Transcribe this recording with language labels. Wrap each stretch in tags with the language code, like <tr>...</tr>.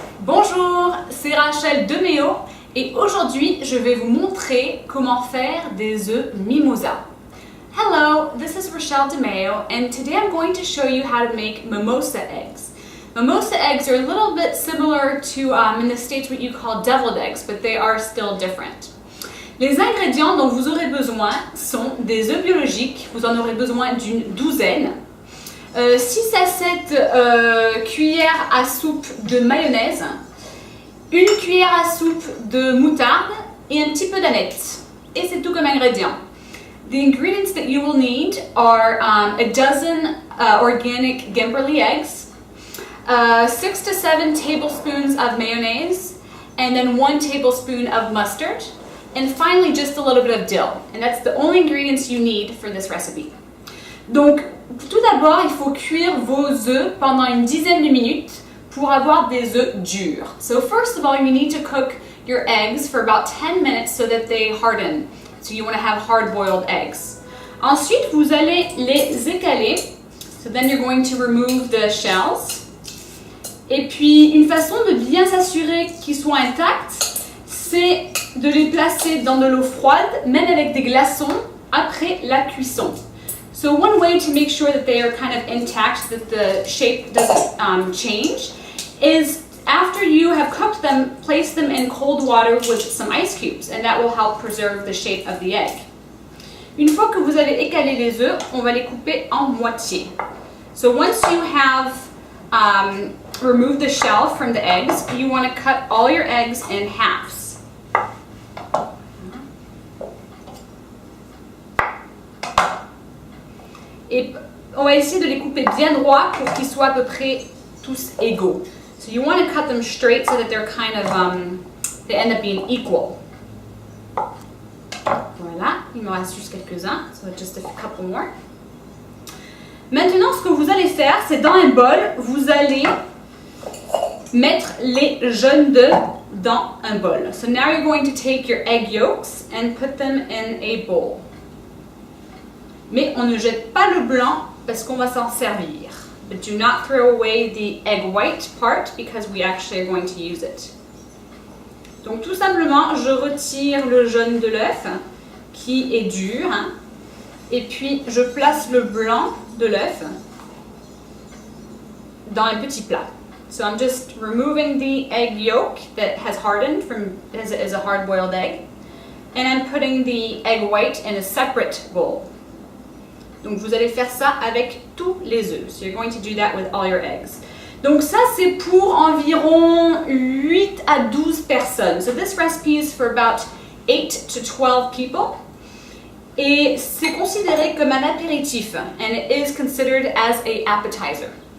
<fr>Bonjour, c'est Rachel de Méo et aujourd'hui je vais vous montrer comment faire des œufs mimosa.</fr> <en>Hello, this is Rachel de Méo and today I'm going to show you how to make mimosa eggs. Mimosa eggs are a little bit similar to in the States what you call deviled eggs, but they are still different.</en> <fr>Les ingrédients dont vous aurez besoin sont des œufs biologiques, vous en aurez besoin d'une douzaine, 6 à 7 cuillères à soupe de mayonnaise, une cuillère à soupe de moutarde et un petit peu d'aneth. Et c'est tout comme ingrédients.</fr> <en>The ingredients that you will need are a dozen organic Gemberling eggs, 6 to 7 tablespoons of mayonnaise, and then 1 tablespoon of mustard, and finally just a little bit of dill. And that's the only ingredients you need for this recipe.</en> <fr>Donc, tout d'abord, il faut cuire vos œufs pendant une dizaine de minutes pour avoir des œufs durs.</fr> <en>So first of all, you need to cook your eggs for about 10 minutes so that they harden. So you want to have hard-boiled eggs.</en> <fr>Ensuite, vous allez les écaler.</fr> <en>So then you're going to remove the shells.</en> <fr>Et puis, une façon de bien s'assurer qu'ils soient intacts, c'est de les placer dans de l'eau froide, même avec des glaçons, après la cuisson.</fr> <en>So one way to make sure that they are kind of intact, that the shape doesn't change, is after you have cooked them, place them in cold water with some ice cubes, and that will help preserve the shape of the egg.</en> <fr>Une fois que vous avez écalé les œufs, on va les couper en moitié.</fr> <en>So once you have removed the shell from the eggs, you want to cut all your eggs in halves.</en> <fr>Et on va essayer de les couper bien droits pour qu'ils soient à peu près tous égaux.</fr> <en>So you want to cut them straight so that they're kind of, they end up being equal.</en> <fr>Voilà, il me reste juste quelques-uns,</fr> <en>so just a couple more.</en> <fr>Maintenant, ce que vous allez faire, c'est dans un bol, vous allez mettre les jaunes d'œufs dans un bol.</fr> <en>So now you're going to take your egg yolks and put them in a bowl.</en> <fr>Mais on ne jette pas le blanc parce qu'on va s'en servir.</fr> <en>But do not throw away the egg white part because we actually are going to use it.</en> <fr>Donc tout simplement, je retire le jaune de l'œuf qui est dur et puis je place le blanc de l'œuf dans un petit plat.</fr> <en>So I'm just removing the egg yolk that has hardened from as a hard-boiled egg, and I'm putting the egg white in a separate bowl.</en> <fr>Donc vous allez faire ça avec tous les œufs.</fr> <en>So you're going to do that with all your eggs.</en> <fr>Donc ça c'est pour environ 8 à 12 personnes.</fr> <en>So this recipe is for about 8 to 12 people.</en> <fr>Et c'est considéré comme un apéritif.</fr> <en>And it is considered as an appetizer.</en>